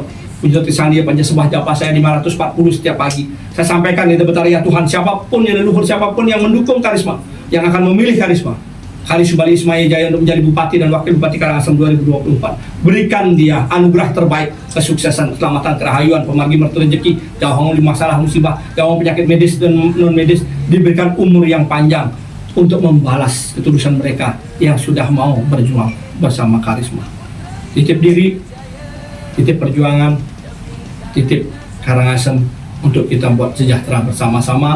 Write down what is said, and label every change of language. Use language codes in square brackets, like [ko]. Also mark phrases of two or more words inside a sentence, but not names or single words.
[id] Puji Sandia Panjasembah Japa saya 540 setiap pagi. Saya sampaikan Ida Betara, ya Tuhan, siapapun yang leluhur, siapapun yang mendukung Karisma, yang akan memilih Karisma, Karisma Bali Ismail Jaya untuk menjadi bupati dan wakil bupati Karangasem 2024. Berikan dia anugerah terbaik, kesuksesan, keselamatan, kerahayuan, pemargi mertu rezeki, jauh dari masalah musibah, jauh penyakit medis dan non medis, diberikan umur yang panjang untuk membalas ketulusan mereka yang sudah mau berjuang bersama Karisma. Titip diri, titip perjuangan, titip Karangasem untuk kita buat sejahtera bersama-sama.